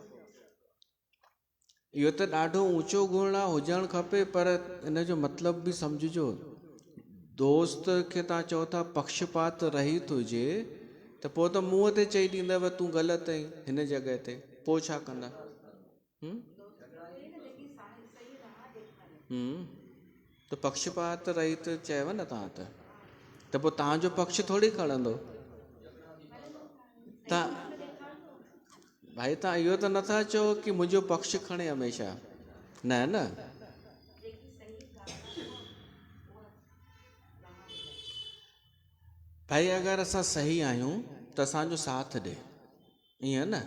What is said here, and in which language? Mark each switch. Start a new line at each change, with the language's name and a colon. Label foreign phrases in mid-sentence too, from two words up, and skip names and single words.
Sindhi: इहो त ॾाढो ऊचो गुण आहे, हुजणु खपे, पर इन जो मतिलबु बि सम्झिजो। दोस्त खे तव्हां चओ था पक्षपात रहित हुजे, त पोइ त मुंहं ते चई ॾींदव तूं ग़लति आहीं हिन जॻह ते, पोइ छा कंदा? त पक्षपात रहित चयव न तव्हां त पोइ तव्हांजो पक्ष थोरी खणंदो। तव्हां भाई तव्हां इहो त नथा चओ कि मुंहिंजो पक्ष खणे हमेशह, न न। भाई अगरि असां सही आहियूं त असांजो साथ ॾे, ईअं न।